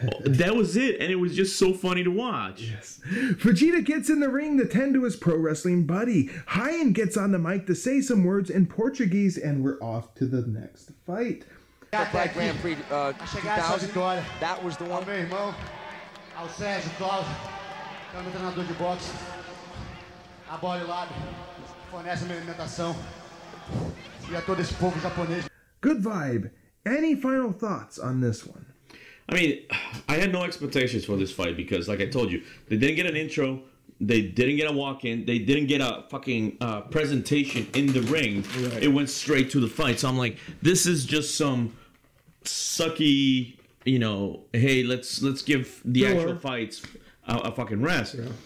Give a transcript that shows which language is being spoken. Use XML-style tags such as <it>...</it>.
<en>That was it, and it was just so funny to watch. Yes. Fujita gets in the ring to tend to his pro wrestling buddy. Heian gets on the mic to say some words in Portuguese, and we're off to the next fight. That Grand Prix 2000, that was the one.</en> <pt>Meu irmão, ao Sérgio Cláudio, que é o meu treinador de boxe, a Body Lab, fornece a minha alimentação.</pt> <en>Good vibe. Any final thoughts on this one? I mean, I had no expectations for this fight because, like I told you, they didn't get an intro, they didn't get a walk-in, they didn't get a fucking presentation in the ring. Right. It went straight to the fight. So I'm like, this is just some sucky, you know, hey, let's give the actual fights a fucking rest. Yeah.</en>